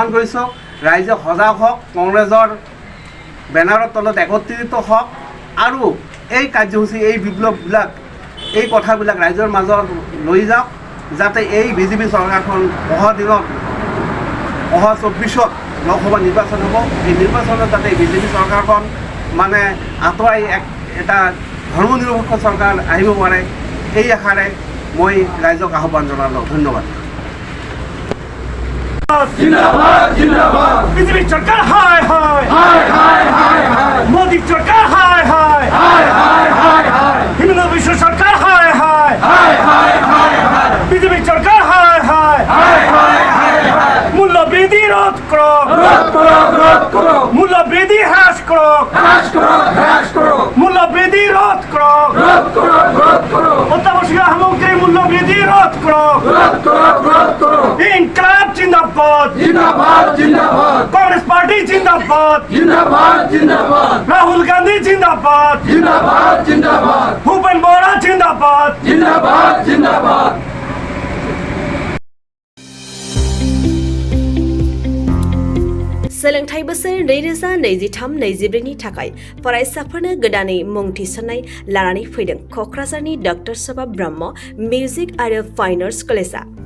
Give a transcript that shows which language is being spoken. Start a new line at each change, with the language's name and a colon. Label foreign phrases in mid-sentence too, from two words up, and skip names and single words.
Assamese: কৰিছোঁ, ৰাইজে সজাগ হওক, কংগ্ৰেছৰ বেনাৰৰ তলত একত্ৰিত হওক আৰু এই কাৰ্যসূচী, এই বিপ্লৱবিলাক, এই কথাবিলাক ৰাইজৰ মাজত লৈ যাওক, যাতে এই বিজেপি চৰকাৰখন অহা দিনত, অহা 24ত লোকসভা নিৰ্বাচন হ'ব এই নিৰ্বাচনত যাতে বিজেপি চৰকাৰখন মানে আঁতৰাই এটা ধৰ্মনিৰপেক্ষ চৰকাৰ আহিব পাৰে এই আশাৰে মই ৰাইজক আহ্বান জনালোঁ ধন্যবাদ
Hindi: जिंदाबाद जिंदाबाद बीजेपी सरकार हाय हाय हाय हाय हाय हाय मोदी सरकार हाय हाय हाय हाय हाय हाय हिमंत विश्व सरकार हाय हाय हाय हाय हाय हाय बीजेपी सरकार हाय हाय हाय हाय हाय हाय मूल्य वृद्धि रोध करो मूल्य वृद्धि ह्रास करो मूल्य वृद्धि रोध करो
Assamese: অত্যাবশ্যকীয় সামগ্ৰী মূল্য বৃদ্ধি ৰোধ
Hindi: কৰক इंक़लाब ज़िंदाबाद ज़िंदाबाद ज़िंदाबाद कांग्रेस पार्टी ज़िंदाबाद ज़िंदाबाद ज़िंदाबाद राहुल गांधी ज़िंदाबाद ज़िंदाबाद ज़िंदाबाद भूपेन बोरा ज़िंदाबाद ज़िंदाबाद ज़िंदाबाद
Bodo: सोलोंथाइ बोसोर 2023-24 नि थाखाय फरायसाफोरनो गोदानै मुं थिसननाय लानानै फैदों क'क्राझारनि डक्टर सभा ब्रह्म मिउजिक आरो फाइन आर्ट्स कलेजआ